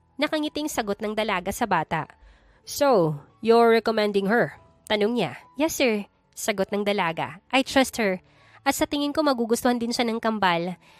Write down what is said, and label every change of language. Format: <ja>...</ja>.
<tl>Nakangiting sagot ng dalaga sa bata.</tl> <en>So, you're recommending her?</en> <tl>Tanong niya.</tl> <en>Yes, sir.</en> <tl>Sagot ng dalaga.</tl> <en>I trust her.</en> <tl>At sa tingin ko magugustuhan din siya ng kambal.</tl>